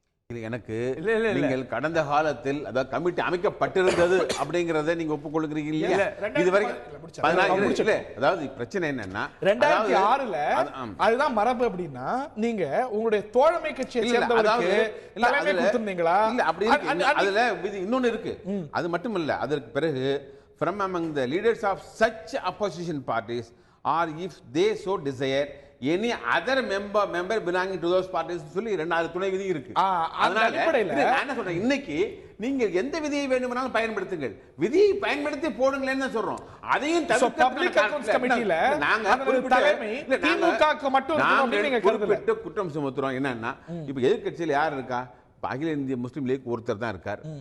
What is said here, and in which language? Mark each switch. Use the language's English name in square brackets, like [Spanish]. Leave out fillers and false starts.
[Tamil] எனக்கு நீங்கள் கடந்த காலத்தில் அதாவது கமிட்டி அமைக்கப்பட்டிருந்தது அப்படிங்கறத நீங்க ஒப்புக்கொள்கிறீங்க இல்லையா? இதுவரைக்கும் அதாவது பிரச்சனை என்னன்னா 2006ல அதுதான் மரபு. அப்படின்னா நீங்க உங்களுடைய தோழமை கட்சியை சேர்ந்தவருக்கு தலைமை கொடுத்திருந்தீங்களா? இல்ல அப்படி அதுல இன்னொன்னு இருக்கு. அது மட்டும் இல்ல, அதற்கு பிறகு [English] from among the leaders of such opposition parties or if they so desire any other member belonging to those parties [Tamil] சொல்லி இரண்டாவது துணை விதி இருக்கு. அதனால நான் என்ன சொல்றேன், இன்னைக்கு நீங்க எந்த விதியை வேண்டுமானாலும் பயன்படுத்துங்கள், விதியை பயன்படுத்தி போடுங்களேன்னு சொல்றோம். அதையும் பப்ளிக் அக்கவுண்ட்ஸ் கமிட்டில நாங்க திமுகக்கு மட்டும் குறிப்பிட்டு குற்றம் சுமத்துறோம். என்னன்னா இப்ப எதிர்க்கட்சியில் யார் இருக்கா? அகில இந்திய முஸ்லீம் லீக் ஒருத்தர் தான் இருக்கார்.